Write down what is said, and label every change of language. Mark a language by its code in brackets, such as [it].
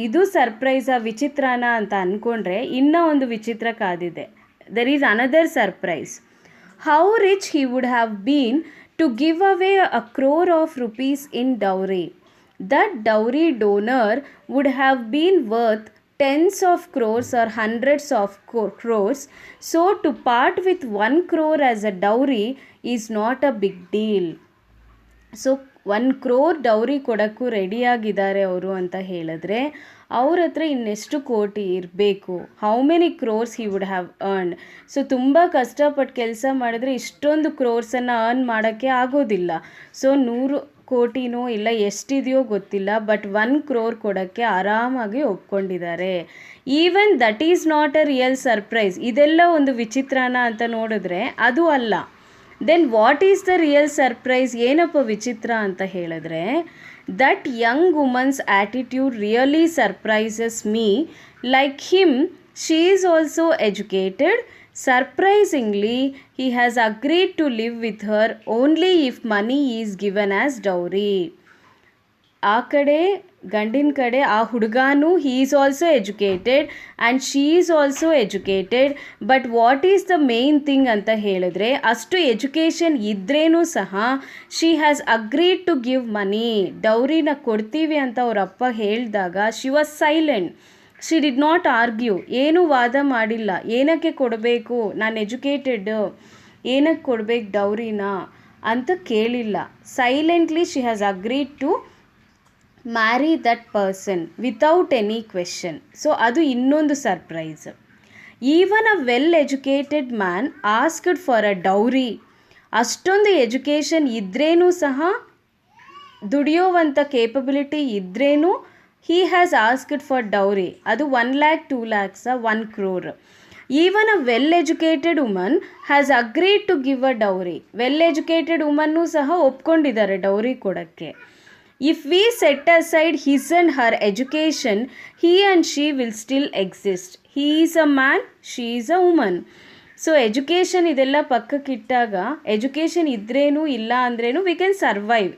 [kn] ಇದು ಸರ್ಪ್ರೈಸಾ, ವಿಚಿತ್ರನ ಅಂತ ಅಂದ್ಕೊಂಡ್ರೆ ಇನ್ನೂ ಒಂದು ವಿಚಿತ್ರ ಕಾದಿದೆ. [en] There is another surprise. How rich he would have been to give away 1 crore of rupees in dowry. That dowry donor would have been worth tens of crores or hundreds of crores. So to part with 1 crore as a dowry is not a big deal. So [kn] 1 crore dowry ಕೊಡೋಕ್ಕೂ ರೆಡಿಯಾಗಿದ್ದಾರೆ ಅವರು ಅಂತ ಹೇಳಿದ್ರೆ ಅವ್ರ ಹತ್ರ ಇನ್ನೆಷ್ಟು ಕೋಟಿ ಇರಬೇಕು, [en] How many crores he would have earned. [kn] So ತುಂಬ ಕಷ್ಟಪಟ್ಟು ಕೆಲಸ ಮಾಡಿದ್ರೆ ಇಷ್ಟೊಂದು ಕ್ರೋರ್ಸನ್ನು ಅರ್ನ್ ಮಾಡೋಕ್ಕೆ ಆಗೋದಿಲ್ಲ. ಸೊ 100 ಕೋಟಿನೋ ಇಲ್ಲ ಎಷ್ಟಿದೆಯೋ ಗೊತ್ತಿಲ್ಲ, ಬಟ್ 1 crore ಕೊಡೋಕ್ಕೆ ಆರಾಮಾಗಿ ಒಪ್ಕೊಂಡಿದ್ದಾರೆ. [en] Even that is not a real surprise. [kn] ಇದೆಲ್ಲ ಒಂದು ವಿಚಿತ್ರನ ಅಂತ ನೋಡಿದ್ರೆ ಅದು ಅಲ್ಲ. [en] Then what is the real surprise? [kn] ಏನಪ್ಪ ವಿಚಿತ್ರ ಅಂತ ಹೇಳಿದ್ರೆ, [en] That young woman's attitude really surprises me. Like him, she is also educated. Surprisingly, he has agreed to live with her only if money is given as dowry. [kn] ಆ ಕಡೆ ಗಂಡಿನ ಕಡೆ ಆ ಹುಡುಗಾನು [en] he is also educated and she is also educated. But what is the main thing [kn] ಅಂತ ಹೇಳಿದ್ರೆ, ಅಷ್ಟು education ಇದ್ರೇನೂ ಸಹ [en] She has agreed to give money. [kn] ಡೌರಿನ ಕೊಡ್ತೀವಿ ಅಂತ ಅವ್ರ ಅಪ್ಪ ಹೇಳಿದಾಗ [en] She was silent. She did not argue. [kn] ಏನೂ ವಾದ ಮಾಡಿಲ್ಲ. ಏನಕ್ಕೆ ಕೊಡಬೇಕು, ನಾನು ಎಜುಕೇಟೆಡ್, ಏನಕ್ಕೆ ಕೊಡಬೇಕು ಡೌರಿನ ಅಂತ ಕೇಳಿಲ್ಲ. [en] Silently she has agreed to marry that person without any question. [kn] So ಅದು ಇನ್ನೊಂದು surprise. [en] Even a well educated man asked for a dowry. [kn] ಅಷ್ಟೊಂದು ಎಜುಕೇಷನ್ ಇದ್ರೇನೂ ಸಹ, ದುಡಿಯೋವಂಥ capability ಇದ್ರೇನೂ [en] he has asked for dowry. ಅದು 1 lakh 2 lakhs 1 crore. Even a well educated woman has agreed to give a dowry. [kn] Well educated woman ಸಹ ಒಪ್ಕೊಂಡಿದ್ದಾರೆ dowry ಕೊಡೋಕ್ಕೆ. [en] If we set aside his and her education, he and she will still exist. he is a man, she is a woman. [kn] So education ಇದೆಲ್ಲ ಪಕ್ಕಕ್ಕಿಟ್ಟಾಗ, education ಇದ್ರೇನು ಇಲ್ಲ ಅಂದ್ರೇನು [en] We can survive.